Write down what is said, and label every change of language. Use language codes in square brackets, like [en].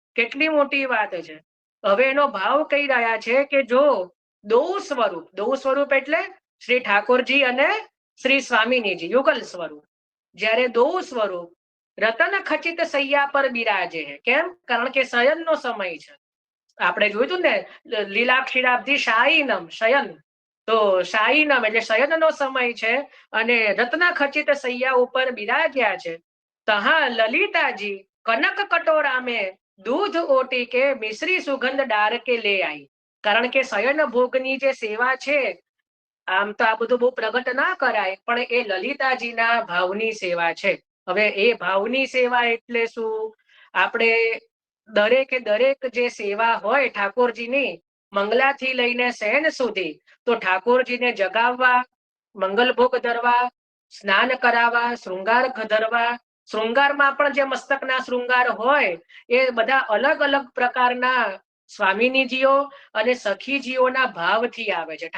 [gu] કેટલી મોટી વાત છે. હવે એનો ભાવ કહી રહ્યા છે કે જો દો સ્વરૂપ એટલે શ્રી ઠાકોરજી અને શ્રી સ્વામિનીજી યુગલ સ્વરૂપ, જ્યારે દો સ્વરૂપ રતન ખચિત સૈયા પર બિરાજે. કેમ? કારણ કે શયનનો સમય છે. આપણે જોયું હતું ને લીલાક્ષીરાબ્ધી શાયીનમ, શયન, તો શાયીનમ એટલે શયનનો સમય છે, અને રત્ન ખચિત સૈયા ઉપર બિરાજ્યા છે. [hi] તહા લલિતાજી કનક કટોરા में दूध ओटी के मिश्री सुगंध डार के ले आई. [gu] કારણ કે શયન ભોગની જે સેવા છે, આમ તો આ બધું બહુ પ્રગટ ના કરાય, પણ એ લલિતાજીના ભાવની સેવા છે. હવે એ ભાવની સેવા એટલે શું? આપણે દરેક જે સેવા હોય ઠાકોરજીની, મંગલાથી લઈને શયન સુધી, તો ઠાકોરજીને જગાવવા, મંગલ ભોગ ધરવા, સ્નાન કરાવવા, શૃંગાર ધરવા, શૃંગારમાં પણ જે મસ્તકના શૃંગાર હોય એ બધા અલગ અલગ પ્રકારના સ્વામિનીજીઓ અને સખીજીઓના ભાવથી આવે છે.